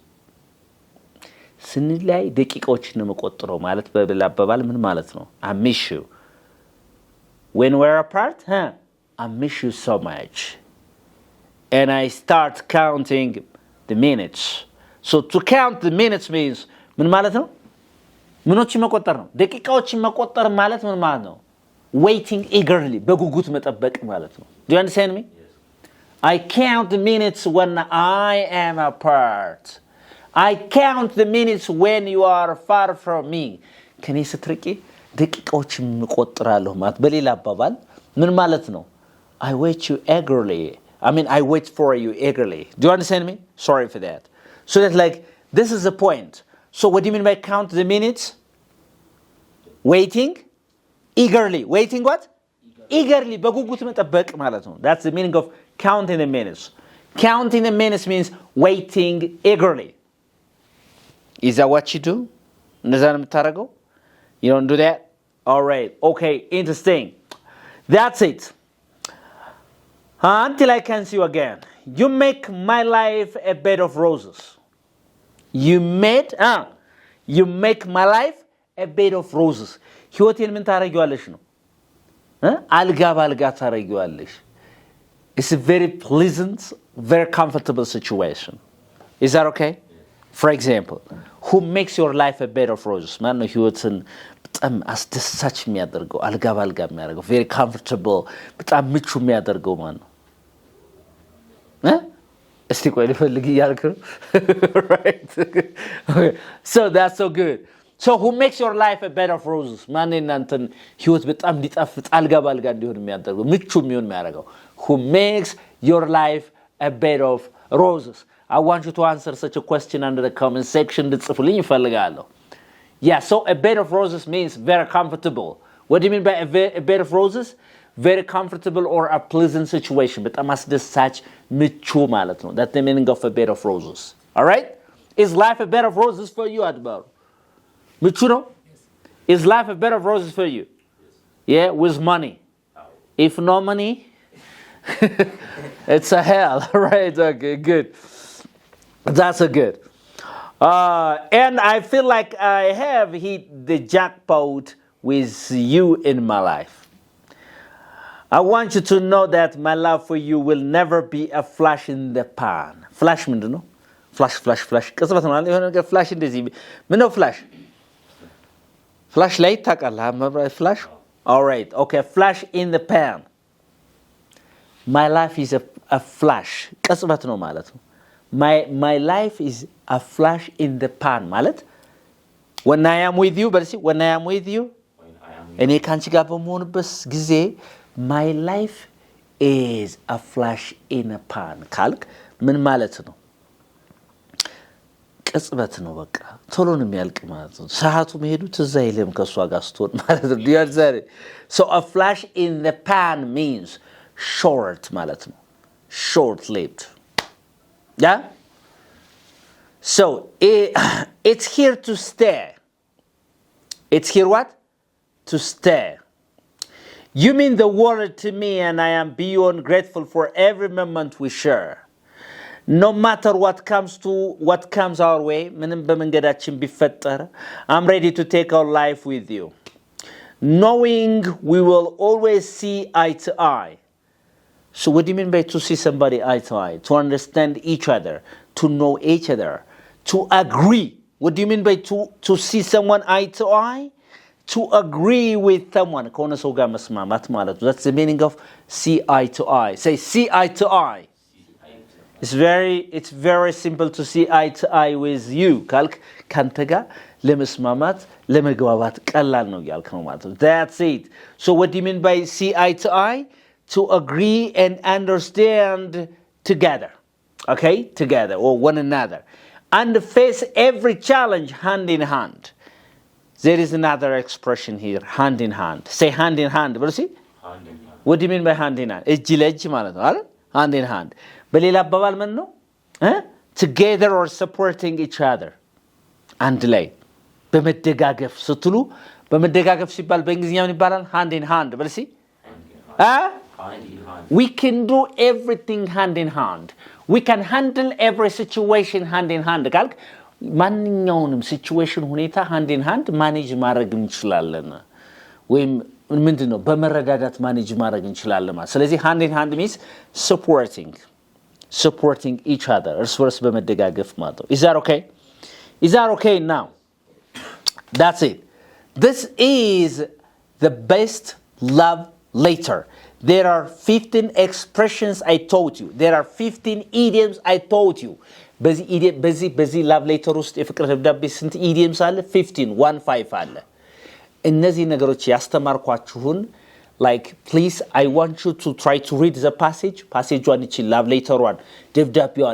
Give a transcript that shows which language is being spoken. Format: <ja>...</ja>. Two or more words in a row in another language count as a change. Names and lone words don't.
<am>ስንለያይ ደቂቃዎችን ነው መቆጥረው ማለት በሌላ አባባል ምን ማለት ነው?</am> <en>I miss you. When we're apart, I miss you so much. And I start counting the minutes. So to count the minutes means</en> <am>ምን ማለት ነው? ምኖችን መቆጠር ነው። ደቂቃዎችን መቆጠር ማለት ምን ማለት ነው?</am> <en>Waiting eagerly,</en> <am>በጉጉት መጠበቅ ማለት ነው።</am> <en>Do you understand me? Yes. I count the minutes when I am apart. I count the minutes when you are far from me.</en> <am>ከኔ ስትርቂ ደቂቃዎችን መቆጥራለሁ ማለት በሌላ አባባል ምን ማለት ነው?</am> <en>I wait you eagerly. I wait for you eagerly. Do you understand me? Sorry for that. So that this is the point. So what do you mean by count the minutes? Waiting eagerly. Waiting what? Eagerly.</en> <am>በጉጉት መጠበቅ ማለት ነው.</am> <en>That's the meaning of counting the minutes. Counting the minutes means waiting eagerly. Is that what you do? እንደዛ ነው የምታደርገው? You don't do that? All right. Okay. Interesting. That's it. Until I can see you again. You make my life a bed of roses. You make my life a bed of roses.</en> <am>ህይወቴን ምን ታረጊዋለሽ ነው? አልጋ ባልጋ ታረጊዋለሽ.</am> <en>It's a very pleasant, very comfortable situation. Is that okay? For example, who makes your life a bed of roses?</en> <am>ማን ነው ህይወትን በጣም አስደሳች የሚያደርገው አልጋ ባልጋ የሚያደርገው</am> <en>very comfortable</en> <am>በጣም ምቹ የሚያደርገው ማን ነው? እስቲ ቆይ ልፈልግ እያልክ ነው?</am> <en>Right. Okay. So that's so good. So who makes your life a bed of roses? ማን እናንተን ህይወት በጣም ሊጣፍጥ አልጋ ባልጋ እንዲሆን የሚያደርገው ምቹ የሚሆን የሚያደርገው? Who makes your life a bed of roses? I want you to answer such a question under the comment section.</en> <am>ልጽፉልኝ ይፈልጋለሁ.</am> <en>Yeah, so a bed of roses means very comfortable. What do you mean by a bed of roses? Very comfortable or a pleasant situation.</en> <am>በጣም አስደሳች ምቹ ማለት ነው.</am> <en>That's the meaning of a bed of roses. All right? Is life a bed of roses for you, Adbar?</en> <am>ምቹ ነው?</am> <en>Yes. Is life a bed of roses for you? Yes. Yeah, with money. Oh. If no money, it's a hell. Right? Okay, good. That's a good. And I feel like I have hit the jackpot with you in my life. I want you to know that my love for you will never be a flash in the pan.</en> <am>Flash ምንድን ነው? Flash. ቅጽበት ነው የሆነ ነገር flash እንደዚህ ምን ነው flash?</am> <en>Flash light</en> <am>ታውቃለህ? መብራት</am> <en>flash? All right. Okay, flash in the pan. My life is a flash.</en> <am>ቅጽበት ነው ማለት ነው.</am> <en>My life is a flash in the pan ማለት when I am with you when I am with you</en> <am>እኔ ካንቺ ጋር በመሆንበት ጊዜ</am> <en>my life is a flash in a pan</en> <am>ካልክ ምን ማለት ነው? ቅጽበት ነው በቃ ቶሎ ነው የሚያልቅ ማለት ነው። ሰዓቱ መሄዱ ትዝ አይልም ከሷ ጋር ስትሆን ማለት ነው።</am> <en>So a flash in the pan means short</en> <am>ማለት ነው.</am> <en>Short lived. Yeah? So it's here to stay. It's here what? To stay. You mean the world to me and I am beyond grateful for every moment we share. No matter what comes our way,</en> <am>ምንም በመንገዳችን ቢፈጠር,</am> <en>I'm ready to take our life with you. Knowing we will always see eye to eye. So what do you mean by to see somebody eye to eye? To understand each other, to know each other, to agree. What do you mean by to see someone eye to eye? To agree with someone.</en> <am>ከሆነ ሰው ጋር መስማማት ማለት ነው.</am> <en>That's the meaning of see eye to eye. Say see eye to eye. It's very simple to see eye to eye with you.</en> <am>ካልክ ካንተ ጋር ለመስማማት ለመግባባት ቀላል ነው ያልክ ነው ማለት ነው.</am> <en>That's it. So what do you mean by see eye to eye? To agree and understand together. Okay? Together or one another. And face every challenge hand in hand. There is another expression here, hand in hand. Say hand in hand. What do you see? Hand in hand. What do you mean by hand in hand?</en> <am>እጅ ለእጅ ማለት ነው አይደል?</am> <en>Hand in hand.</en> <am>በሌላ አባባል ምን ነው?</am> <en>Together or supporting each other.</en> <am>አንድ ላይ በመደጋገፍ ስትሉ በመደጋገፍ ሲባል በእንግሊዝኛ ምን ይባላል?</am> <en>hand in hand በልሲ we can do everything hand in hand. We can handle every situation hand in hand.</en> <am>ካልክ ማንኛውንም ሲቹዌሽን ሁኔታ</am> <en>hand in hand</en> <am>ማኔጅ ማድረግ እንችላለን ወይም ምንድነው በመረዳዳት ማኔጅ ማድረግ እንችላለን ማለት ስለዚህ</am> <en>hand in hand means supporting each other</en> <am>እርስ በርስ በመደጋገፍ ማለት ነው</am> <en>is that okay now that's it this is the best love letter there are 15 expressions I taught you there are 15 idioms I taught you በዚህ love letter</en> <am>ውስጥ የፍቅር ደብዳቤ ስንት</am> <en>idioms</en> <am>አለ 15 አለ እነዚህ ነገሮች ያስተማርኳችሁን</am> <en>like please I want you to try to read the passage one እቺ love letter one ደብዳቤዋን</en>